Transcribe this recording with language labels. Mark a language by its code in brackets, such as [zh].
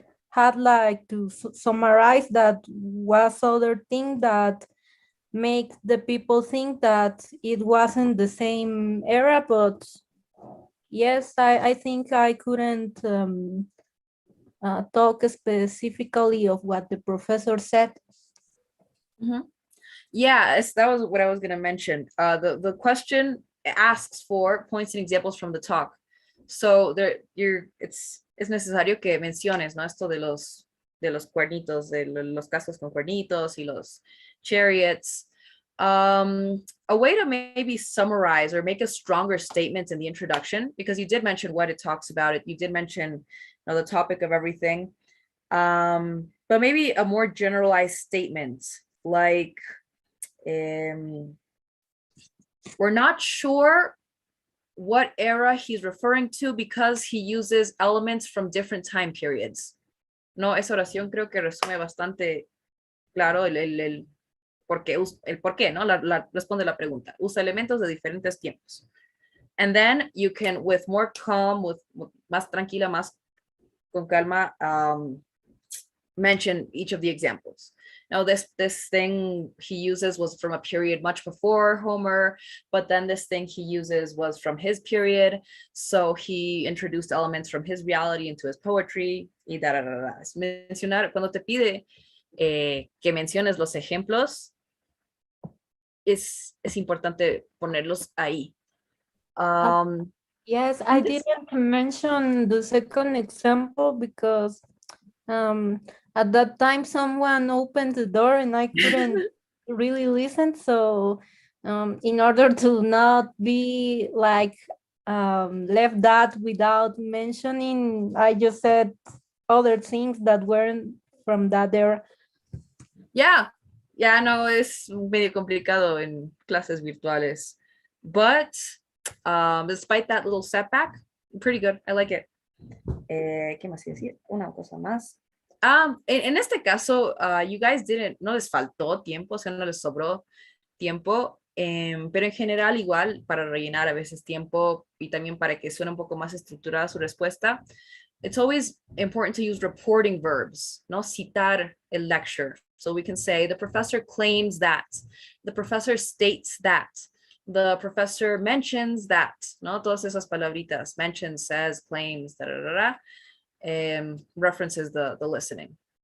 [en] had like to summarize that was other thing that make the people think that it wasn't the same era, but yes, I think I couldn't talk specifically of what the professor said. Yeah, that was what I was going to mention. The question asks for points and examples from the talk. [es] So es necesario que menciones, ¿no? Esto de los cuernitos, de los cascos con cuernitos y los chariots. [en] A way to maybe summarize or make a stronger statement in the introduction, because you did mention what it talks about. You did mention the topic of everything. But maybe a more generalized statement like, we're not sure what era he's referring to because he uses elements from different time periods. [es] No, esa oración creo que resume bastante claro el por qué, ¿no? Responde la pregunta. Usa elementos de diferentes tiempos. [en] And then you can, with more calm, with [es] más tranquila, más con calma, [en] mention each of the examples. Now, this thing he uses was from a period much before Homer, but then this thing he uses was from his period. So he introduced elements from his reality into his poetry. [es] Y da, da, da, da. Mencionar, cuando te pide que menciones los ejemplos, es importante ponerlos ahí. [en] Yes, I didn't mention the second example because at that time someone opened the door and I couldn't really listen. So in order to not be like left that without mentioning, I just said other things that weren't from that era. [es] Yeah, no, es medio complicado en clases virtuales. [en] But despite that little setback, pretty good. I like it. [es] ¿Qué más iba a decir? Una cosa más. En este caso, [en] you guys [es] no les faltó tiempo, o sea, no les sobró tiempo, pero en general igual para rellenar a veces tiempo y también para que suene un poco más estructurada su respuesta. [en] It's always important to use reporting verbs, [es] no citar el lecture. [en] So we can say the professor claims that, the professor states that, the professor mentions that, [es] no, todas esas palabritas, [en] mentions, says, claims, da, da, da, da, references the listening.